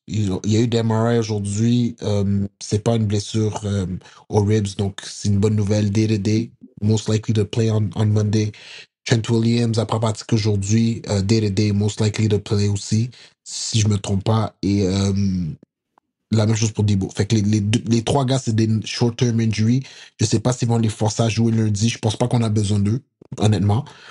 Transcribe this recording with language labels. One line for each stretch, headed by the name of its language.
French: Il y a eu des MRI aujourd'hui. C'est pas une blessure aux ribs, donc c'est une bonne nouvelle.
English: Day to day, most likely to play on Monday.
French: Trent Williams a pas pratiqué aujourd'hui.
English: Day to day, most likely to play
French: aussi, si je me trompe pas. Et la même chose pour Debo. Fait que les trois gars, c'est des
English: short-term injuries.
French: Je sais pas s'ils vont les forcer à jouer lundi. Je pense pas qu'on a besoin d'eux, honnêtement.